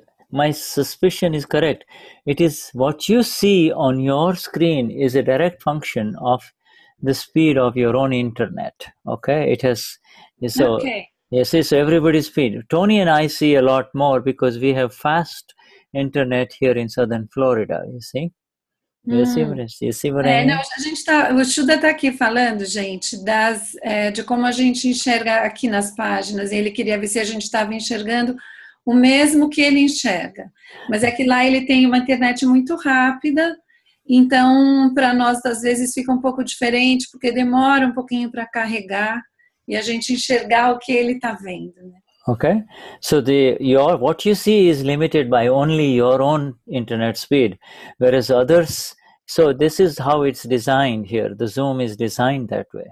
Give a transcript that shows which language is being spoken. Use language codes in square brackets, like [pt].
[en] My suspicion is correct. It is what you see on your screen is a direct function of the speed of your own internet. Okay, it has so. Okay. Yes, so everybody's speed. Tony and I see a lot more because we have fast internet here in southern Florida. You see. You see what I mean? [pt] Não, o Shuddha está aqui falando, gente, de como a gente enxerga aqui nas páginas. Ele queria ver se a gente estava enxergando o mesmo que ele enxerga. Mas é que lá ele tem uma internet muito rápida, então para nós às vezes fica um pouco diferente, porque demora um pouquinho para carregar e a gente enxergar o que ele está vendo, né? [en] Okay, so what you see is limited by only your own internet speed, whereas others. So this is how it's designed here. The Zoom is designed that way.